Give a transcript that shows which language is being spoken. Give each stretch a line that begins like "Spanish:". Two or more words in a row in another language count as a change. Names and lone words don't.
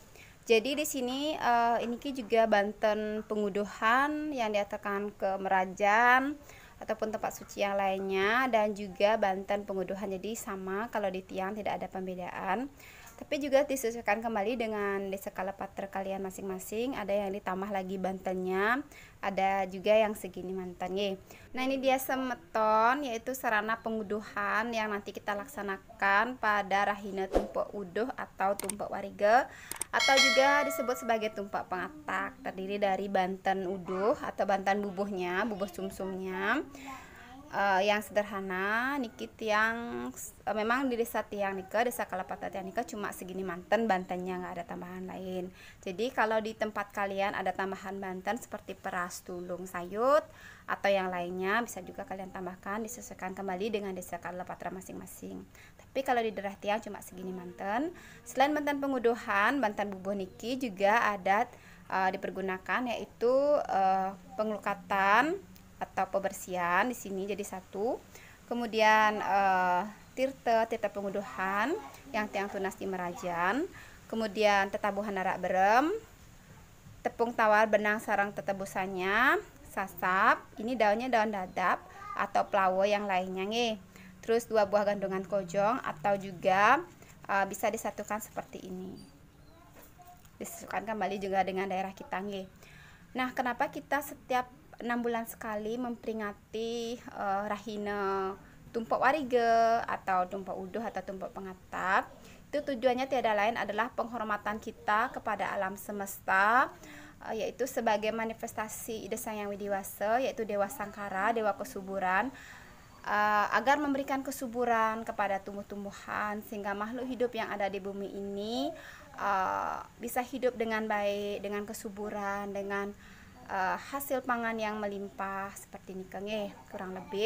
Indonesian: Jadi di sini ini juga banten penguduhan yang diaturkan ke merajan ataupun tempat suci yang lainnya, dan juga banten penguduhan, jadi sama kalau di tiang tidak ada pembedaan. Tapi juga disesuaikan kembali dengan desa kalapatra kalian masing-masing. Ada yang ditambah lagi bantennya, ada juga yang segini mantannya. Nah ini dia semeton, yaitu sarana penguduhan yang nanti kita laksanakan pada rahina tumpek uduh atau tumpek warige, atau juga disebut sebagai tumpek pengatak. Terdiri dari banten uduh atau banten bubuhnya, bubuh sumsumnya. Yang sederhana nikit yang memang di desa
Balinese: tiang nika,
Indonesian: desa kalapatra
Balinese: tiang nika
Indonesian: cuma segini manten bantennya, nggak ada tambahan lain. Jadi kalau di tempat kalian ada tambahan banten seperti peras, tulung, sayut atau yang lainnya, bisa juga kalian tambahkan, disesuaikan kembali dengan desa kalapatra masing-masing. Tapi kalau di daerah tiang cuma segini manten. Selain banten penguduhan, banten bubuh niki juga ada dipergunakan, yaitu pengelukatan atau pembersihan di sini jadi satu. Kemudian tirta penguduhan yang tiang tunas di merajan. Kemudian tetabuhan arak berem, tepung tawar benang sarang tetebusannya, sasap, ini daunnya daun dadap atau pelawo yang lainnya nih. Terus 2 buah gandungan kojong atau juga bisa disatukan seperti ini. Disatukan kembali juga dengan daerah kita nih. Nah, kenapa kita setiap 6 bulan sekali memperingati rahina tumpek warige atau tumpek uduh atau tumpek pengatap? Itu tujuannya tiada lain adalah penghormatan kita kepada alam semesta, yaitu sebagai manifestasi ide Sang Yang Widiwasa, yaitu Dewa Sangkara, Dewa Kesuburan, agar memberikan kesuburan kepada tumbuh-tumbuhan sehingga makhluk hidup yang ada di bumi ini bisa hidup dengan baik, dengan kesuburan, dengan hasil pangan yang melimpah seperti ini kan kurang lebih.